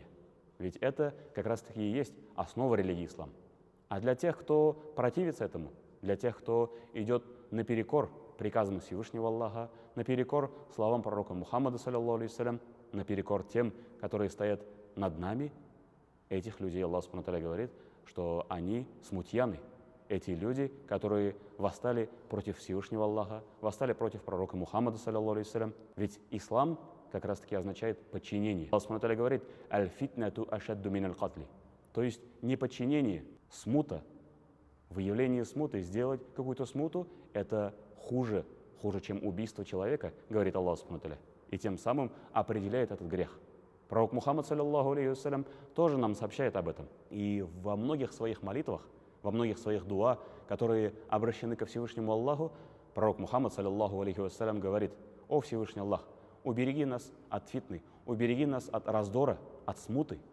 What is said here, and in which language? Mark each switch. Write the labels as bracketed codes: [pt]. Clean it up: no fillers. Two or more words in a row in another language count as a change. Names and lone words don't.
[ru] Ведь это как раз-таки и есть основа религии ислам. А для тех, кто противится этому, для тех, кто идет наперекор приказам Всевышнего Аллаха, наперекор словам пророка Мухаммада, [ar] صلى الله عليه, [ru] наперекор тем, которые стоят над нами, этих людей [ar] الله سبحانه وتعالى [ru] говорит, что они смутьяны. Эти люди, которые восстали против Всевышнего Аллаха, восстали против пророка Мухаммада, [ar] صلى الله عليه. [ru] Ведь ислам как раз-таки означает подчинение. [ar] الله سبحانه وتعالى [ru] говорит: [ar] «الفتنة أشد من القتل». [ru] То есть неподчинение, смута, выявление смуты, сделать какую-то смуту, это хуже, чем убийство человека, говорит [ar] الله سبحانه وتعالى. [ru] И тем самым определяет этот грех. Пророк Мухаммад, [ar] صلى الله عليه وسلم, [ru] тоже нам сообщает об этом. И во многих своих молитвах, во многих своих дуа, которые обращены ко Всевышнему Аллаху, пророк Мухаммад, [ar] صلى الله عليه وسلم, [ru] говорит: «О Всевышний Аллах, убереги нас от фитны, убереги нас от раздора, от смуты,